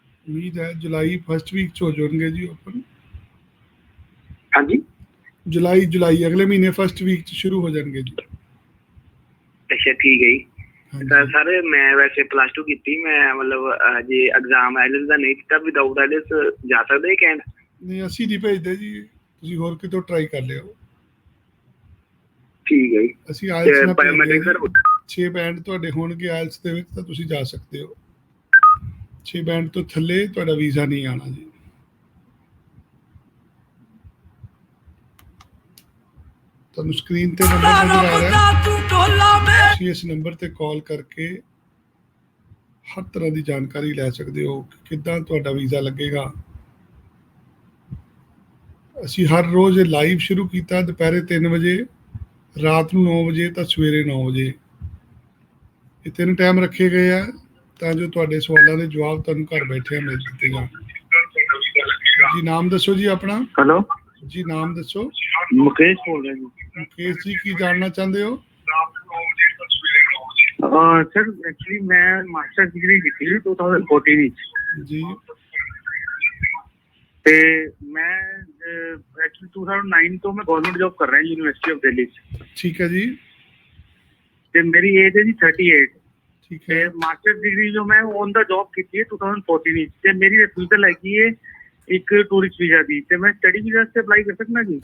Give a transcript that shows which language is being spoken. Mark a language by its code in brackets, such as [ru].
[hi] उम्मीद है जुलाई first week च हो जाएंगे जी ओपन। हाँ जी, जुलाई अगले महीने फर्स्ट वीक च शुरू हो जाएंगे जी। अच्छा ठीक है जी। सर मैं वैसे प्लस 2 की, मैं मतलब जे एग्जाम आइलस [pa] ਦਾ ਨਹੀਂ ਕੀਤਾ, ਵਿਦਆਊਟ ਆਈਲਸ ਜਾ ਸਕਦੇ ਕੈਨੇਡਾ? ਨਹੀਂ, ਅਸੀਂ ਨਹੀਂ ਭੇਜਦੇ ਜੀ, ਤੁਸੀਂ ਹੋਰ ਕਿਤੋਂ ਟਰਾਈ ਕਰ ਲਿਓ। ਠੀਕ ਹੈ ਜੀ। ਅਸੀਂ ਆਇਲਸ ਨਾਲ ਬਾਇਓਮੈਟ੍ਰਿਕ ਸਰ 6 ਬੈਂਡ ਤੁਹਾਡੇ ਹੋਣਗੇ ਆਇਲਸ ਦੇ ਵਿੱਚ ਤਾਂ ਤੁਸੀਂ ਜਾ ਸਕਦੇ ਹੋ। 6 ਬੈਂਡ ਤੋਂ ਥੱਲੇ ਤੁਹਾਡਾ ਵੀਜ਼ਾ ਨਹੀਂ ਆਣਾ ਜੀ। ਤੁਹਾਨੂੰ ਸਕਰੀਨ ਤੇ ਨੰਬਰ ਨਜ਼ਰ ਆ ਰਿਹਾ ਹੈ, ਤੁਸੀਂ ਇਸ ਨੰਬਰ ਤੇ ਕਾਲ ਕਰਕੇ ਹਰ ਤਰ੍ਹਾਂ ਦੀ ਜਾਣਕਾਰੀ ਲੈ ਸਕਦੇ ਹੋ ਕਿ ਕਿੱਦਾਂ ਤੁਹਾਡਾ ਵੀਜ਼ਾ ਲੱਗੇਗਾ। ਅਸੀਂ ਹਰ ਰੋਜ਼ ਲਾਈਵ ਸ਼ੁਰੂ ਕੀਤਾ ਦੁਪਹਿਰੇ 3 ਵਜੇ, ਰਾਤ ਨੂੰ 9 ਵਜੇ ਤਾਂ ਸਵੇਰੇ 9 ਵਜੇ। ਇਹ 3 ਟਾਈਮ ਰੱਖੇ ਗਏ ਆ ਤਾਂ ਜੋ ਤੁਹਾਡੇ ਸਵਾਲਾਂ ਦੇ ਜਵਾਬ ਤੁਹਾਨੂੰ ਘਰ ਬੈਠੇ ਮਿਲ ਦਿੱਤੇ ਜਾਣ। ਜੀ ਨਾਮ ਦੱਸੋ ਜੀ ਆਪਣਾ। [en] hello [pa] ਜੀ ਨਾਮ ਦੱਸੋ। [hi] मुकेश बोल रहे हैं [pa] ਮੁਕੇਸ਼ ਜੀ, ਕੀ ਜਾਣਨਾ ਚਾਹੁੰਦੇ ਹੋ? [hi] सर एक्चुअली मैं मास्टर डिग्री की थी 2014 ਵਿੱਚ [pa] ਜੀ ਤੇ ਮੈਂ ਐਕਚੁਅਲੀ 2009 ਤੋਂ ਮੈਂ ਗਵਰਨਮੈਂਟ ਜੌਬ ਕਰ ਰਿਹਾ ਯੂਨੀਵਰਸਿਟੀ ਆਫ ਦਿੱਲੀ ਚ। ਠੀਕ ਹੈ ਜੀ। ਤੇ ਮੇਰੀ ਏਜ ਹੈ ਜੀ 38। ਠੀਕ ਤੇ ਹੈ ਮਾਸਟਰ ਡਿਗਰੀ ਜੋ ਮੈਂ ਔਨ ਦਾ ਜੌਬ ਕੀਤੀ ਹੈ 2014 ਵਿੱਚ, ਤੇ ਮੇਰੀ ਰਿਫਿਊਜ਼ਲ ਹੈਗੀ ਹੈ ਇੱਕ ਟੂਰਿਸਟ ਵੀਜ਼ਾ ਦੀ, ਤੇ ਮੈਂ ਸਟੱਡੀ ਵੀਜ਼ਾ ਤੇ ਅਪਲਾਈ ਕਰ ਸਕਦਾ ਜੀ?